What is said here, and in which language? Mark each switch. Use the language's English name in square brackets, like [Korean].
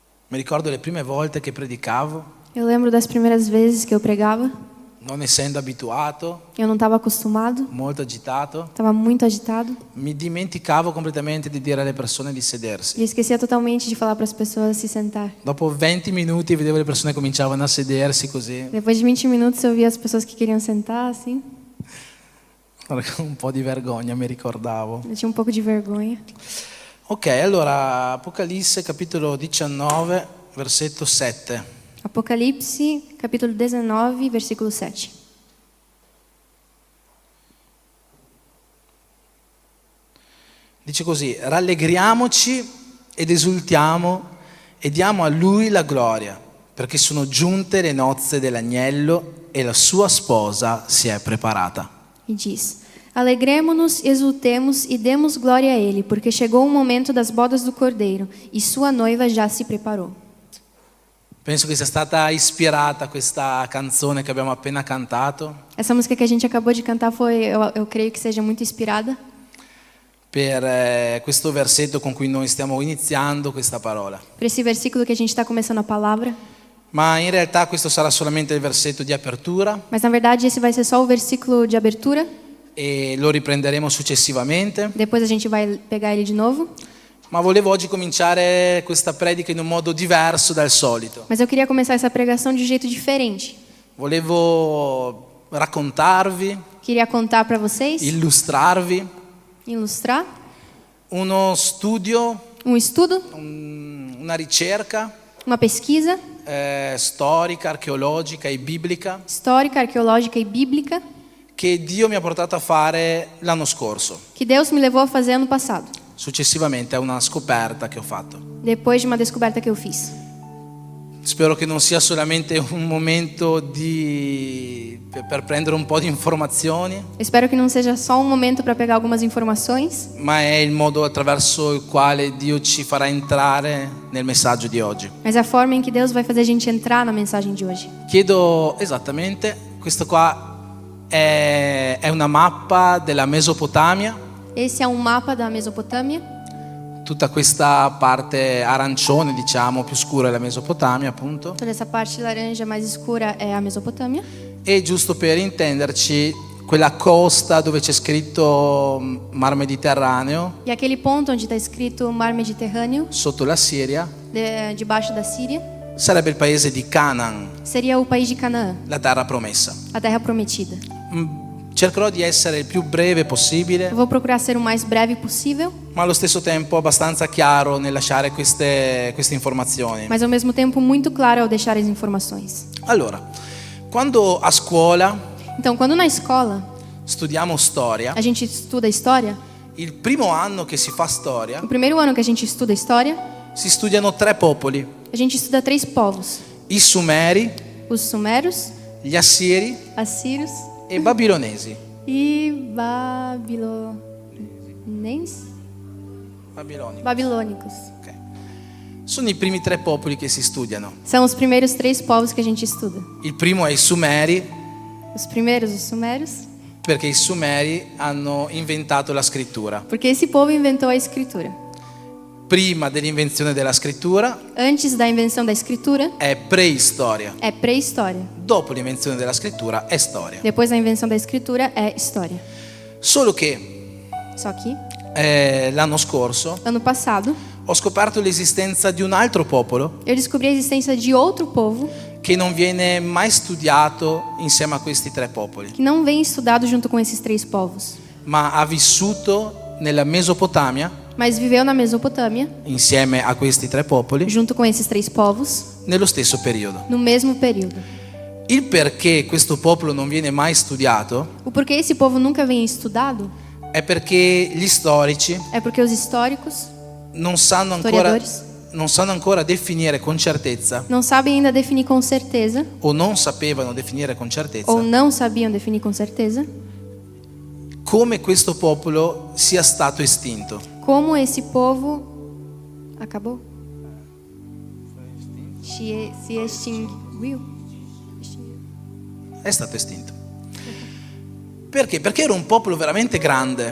[Italian] Mi ricordo le prime volte che predicavo, [Portuguese] Eu lembro das primeiras vezes que eu pregava. [Italian] non essendo abituato, [Portuguese] Eu não estava acostumado, [Italian] molto agitato, [Portuguese] estava muito agitado [Italian] mi dimenticavo completamente di dire alle persone di sedersi. [Portuguese] e esquecia totalmente de falar para as pessoas se sentar. [Italian] Dopo 20 minuti vedevo le persone cominciavano a sedersi così, [Portuguese] Depois de 20 minutos eu via as pessoas que queriam sentar, assim. [Italian] con un po' di vergogna mi ricordavo. [Portuguese] Eu tinha um pouco de vergonha. [Italian] Ok, allora Apocalisse capitolo 19, versetto 7. [Portuguese] Apocalipse, capítulo 19, versículo 7. [Italian] Dice così: rallegriamoci ed esultiamo e diamo a Lui la gloria, perché sono giunte le nozze dell'agnello e la sua sposa si è preparata. [Portuguese] E diz: Alegremo-nos, exultemos e demos glória a Ele, porque chegou o momento das bodas do Cordeiro e sua noiva já se preparou. [Italian] Penso che sia stata ispirata questa canzone che abbiamo appena cantato [Portuguese] Essa música que a gente acabou de cantar foi, eu creio que seja muito inspirada [Italian] per questo versetto con cui noi stiamo iniziando questa parola. [Portuguese] por esse versículo que a gente está começando a palavra. [Italian] Ma in realtà questo sarà solamente il versetto di apertura [Portuguese] Mas na verdade esse vai ser só o versículo de abertura. [Italian] e lo riprenderemo successivamente. [Portuguese] Depois a gente vai pegar ele de novo. [Italian] Ma volevo oggi cominciare questa predica in un modo diverso dal solito. [Portuguese] Mas eu queria começar essa pregação de um jeito diferente. [Italian] Volevo raccontarvi, [Portuguese] Queria contar para vocês, [Italian] illustrarvi [Portuguese] ilustrar [Italian] uno studio, [Portuguese] estudo, [Italian] una ricerca [Portuguese] uma pesquisa [Italian] storica, archeologica e biblica [Portuguese] histórica, arqueológica e bíblica [Italian] che Dio mi ha portato a fare l'anno scorso. [Portuguese] que Deus me levou a fazer ano passado, [Italian] Successivamente a una scoperta che ho fatto. [Portuguese] depois de uma descoberta que eu fiz. [Italian] Spero che non sia solamente un momento per prendere un po' di informazioni, [Portuguese] Eu espero que não seja só um momento para pegar algumas informações, [Italian] ma è il modo attraverso il quale Dio ci farà entrare nel messaggio di oggi. [Portuguese] mas é a forma em que Deus vai fazer a gente entrar na mensagem de hoje. [Italian] Chiedo esattamente, questo qua è una mappa della Mesopotamia, [Portuguese] Esse é um mapa da Mesopotâmia. [Italian] tutta questa parte arancione, diciamo, più scura è la Mesopotamia, appunto. [Portuguese] Toda essa parte laranja mais escura é a Mesopotâmia. [Italian] E giusto per intenderci, quella costa dove c'è scritto Mar Mediterraneo, [Portuguese] E aquele ponto onde está escrito Mar Mediterrâneo, [Italian] sotto la Siria, [Portuguese] debaixo da Síria, [Italian] sarebbe il paese di Canaan, [Portuguese] seria o país de Canaã, [Italian] la terra promessa. [Portuguese] a terra prometida. [Italian] Cercherò di essere il più breve possibile, [Portuguese] Eu vou procurar ser o mais breve possível, [Italian] ma allo stesso tempo abbastanza chiaro nel lasciare queste informazioni. [Portuguese] mas ao mesmo tempo muito claro ao deixar as informações. [Italian] Allora, quando a scuola [Portuguese] Então, quando na escola [Italian] studiamo storia, [Portuguese] a gente estuda história, [Italian] il primo anno che si fa storia, [Portuguese] o primeiro ano que a gente estuda história, [Italian] si studiano 3 popoli: [Portuguese] a gente estuda 3 povos: [Italian] i Sumeri, [Portuguese] os Sumeros, [Italian] gli Assiri [Portuguese] Assírios [Italian] e Babilonesi. [Portuguese] e Babilônicos. Ok. [Italian] Sono i primi 3 popoli che si studiano. [Portuguese] São os primeiros 3 povos que a gente estuda. [Italian] Il primo è i Sumeri, [Portuguese] Os primeiros, os Sumérios, [Italian] perché i Sumeri hanno inventato la scrittura. [Portuguese] porque esse povo inventou a escritura. [Italian] Prima dell'invenzione della scrittura [Portuguese] Antes da invenção da escritura, [Italian] è preistoria. [Portuguese] é pré-história. [Italian] Dopo l'invenzione della scrittura è storia. [Portuguese] Depois da invenção da escritura, é história. [Italian] Solo che [Portuguese] Só que, [Italian] l'anno scorso [Portuguese] ano passado, [Italian] ho scoperto l'esistenza di un altro popolo [Portuguese] eu descobri a existência de outro povo [Italian] che non viene mai studiato insieme a questi 3 popoli, [Portuguese] que não vem estudado junto com esses 3 povos, [Italian] ma ha vissuto nella Mesopotamia [Portuguese] mas viveu na Mesopotâmia, [Italian] insieme a questi 3 popoli [Portuguese] junto com esses 3 povos, [Italian] nello stesso periodo. [Portuguese] no mesmo período. [Italian] Il perché questo popolo non viene mai studiato [Portuguese] O porquê esse povo nunca vem estudado [Italian] è perché gli storici [Portuguese] é porque os históricos [Italian] non sanno ancora definire con certezza, [Portuguese] não sabem ainda definir com certeza, [Italian] o non sapevano definire con certezza, [Portuguese] ou não sabiam definir com certeza, [Italian] come questo popolo sia stato estinto. [Portuguese] como esse povo acabou? Se extinguiu. [Italian] È stato estinto. Perché? Perché era un popolo veramente grande.